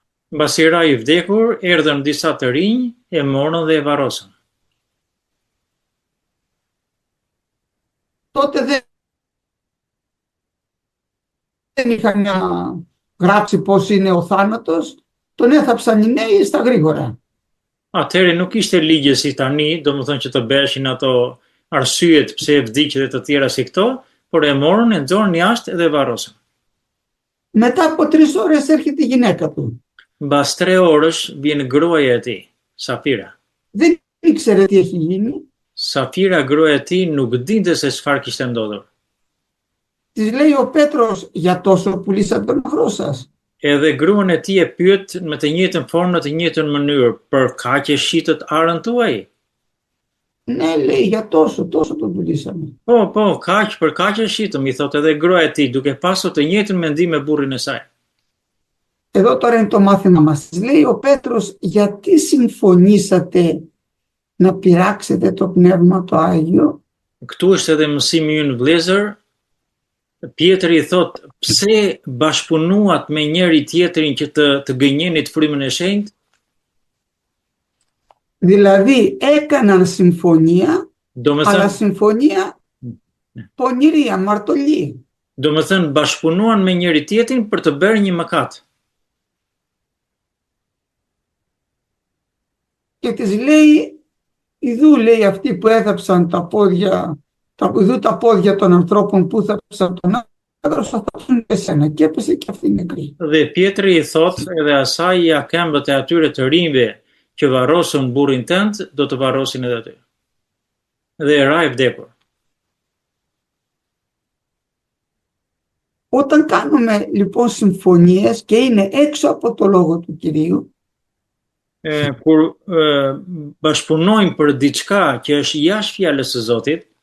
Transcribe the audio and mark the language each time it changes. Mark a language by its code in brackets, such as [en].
[sq] Mbasi ra i vdekur, erdhën disa të rinj, e morën dhe e varrosën. [el] Τότε δεν είχαν γράψει πώς είναι ο θάνατος, τον έθαψαν οι νέοι στα γρήγορα. [sq] Atëherë nuk ishte ligje si tani, domethënë që të bëheshin ato arsyet pse e vdiq dhe të tjera si këto, por e morën, e nxorën jashtë dhe e varrosën. [el] Μετά από 3 ώρες έρχεται η γυναίκα του. [sq] Mbas 3 orësh vjen gruaja e tij, Safira. [el] Δεν ήξερε τι έχει γίνει. [sq] Safira, gruaja e tij, nuk dinte se çfarë kishte ndodhur. [el] Της λέει ο Πέτρος, για τόσο πουλήσατε τον αγρό σας. [sq] Edhe gruan e tij e pyet me të njëjtën formë, në të njëjtën mënyrë, për kaq e shitët arën tuaj? [el] Ναι, λέει, για τόσο τον πουλήσαμε. [sq] Po, kaq, për kaq e shitëm, i thot edhe gruaja e tij, duke pasur të njëjtën mendim me burrin e saj. [el] Εδώ τώρα είναι το μάθημα μας. Της λέει ο Πέτρος, γιατί συμφωνήσατε να πειράξετε το Πνεύμα το Άγιο. [sq] Këtu është edhe mësimi ynë vëllezër. Pietri i thot, pse bashkëpunuat me njëri tjetrin që të gënjenit frymën e shenjtë? [el] Δηλαδή έκαναν συμφωνία, αλλά [sq] Domethënë, [el] συμφωνία πονηρία, μαρτωλή. [sq] domethënë bashkëpunuan me njëri tjetrin për të bërë një mëkat. [el] Και της λέει, ιδού, λέει, αυτοί που έθαψαν τα πόδια, ιδού τα πόδια των ανθρώπων που έθαψαν τον άντρα, θα θάψουν εσένα. Και έπεσε και αυτή νεκρή. [sq] Dhe Pietri i thot, edhe asaj ja këmbët e atyre të rinjve që varrosën burrin tënd, do të varrosin edhe aty. Dhe e ra i vdekur. [el] Όταν κάνουμε λοιπόν συμφωνίες και είναι έξω από το λόγο του Κυρίου, [sq] Kur bashkëpunojmë për diçka që është jashtë fjalës së Zotit,